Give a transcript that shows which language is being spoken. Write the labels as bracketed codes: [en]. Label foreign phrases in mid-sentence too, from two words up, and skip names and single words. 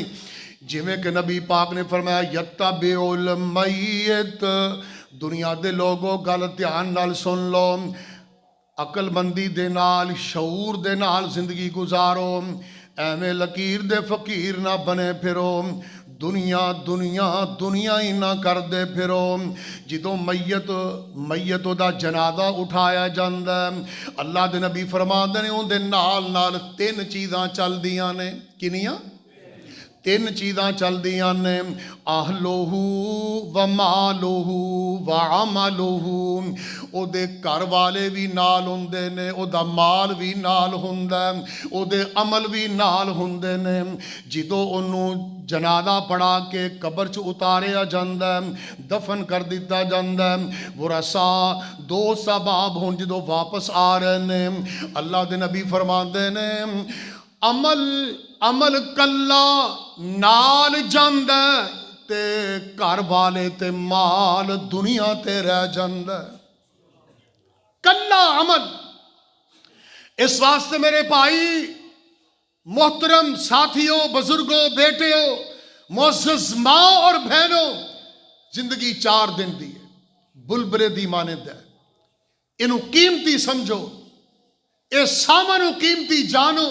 [pa] جیمیں کہ نبی پاک نے فرمایا [ar] يتبع الميت, [pa] دنیا دے لوگوں گل دھیان نال سن لو، عقلمندی دے نال شعور دے نال زندگی گزارو، ایویں لکیر دے فقیر نہ بنے پھرو، دنیا دنیا دنیا ہی نہ کردے پھرو. جو میت دا جنازہ اٹھایا جاندا، اللہ دے نبی فرماندے نے اوہدے نال نال تین چیزاں چلدیاں نے. کنیاں? تین چیزاں چلدیاں نے, [ar] أهله و ماله و عمله, [pa] اودے گھر والے بھی نال ہندے نے، اودا مال بھی نال ہندا، اودے عمل بھی نال ہندے نے. جدوں اونوں جنازہ پڑھا کے قبر چ اتاریا جاندا، دفن کر دتا جاندا، ورثا دو ثواب ہن جدوں واپس آ رہے نے، اللہ دے نبی فرماندے نے عمل عمل کلا نال جاندا تے گھر والے تے مال دنیا تے رہ جاندا, کلا عمل. اس واسطے میرے بھائی محترم ساتھیوں، بزرگوں، بیٹیوں، معزز ماں اور بہنوں، زندگی 4 دن دی ہے، بلبلے دی مانند ہے، اینوں قیمتی سمجھو، اس سامان قیمتی جانو.